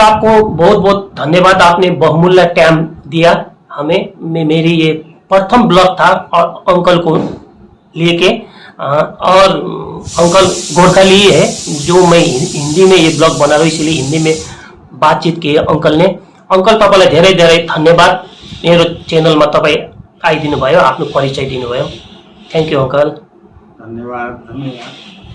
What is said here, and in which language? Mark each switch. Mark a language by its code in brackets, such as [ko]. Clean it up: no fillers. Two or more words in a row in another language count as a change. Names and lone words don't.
[hi] आपको बहुत बहुत धन्यवाद, आपने बहुमूल्य टाइम दिया हमें। मेरी ये प्रथम ब्लॉग था और अंकल को लेके, और अंकल गोरखाली है जो मैं हिंदी में ये ब्लॉग बना रहा हूँ, इसलिए हिंदी में बातचीत की है अंकल ने। [ne] अंकल तपाईँलाई धेरै धेरै धन्यवाद, मेरो च्यानलमा तपाईँ आइदिनु भयो, आफ्नो परिचय दिनुभयो। [en] Thank you uncle. [ne] धन्यवाद।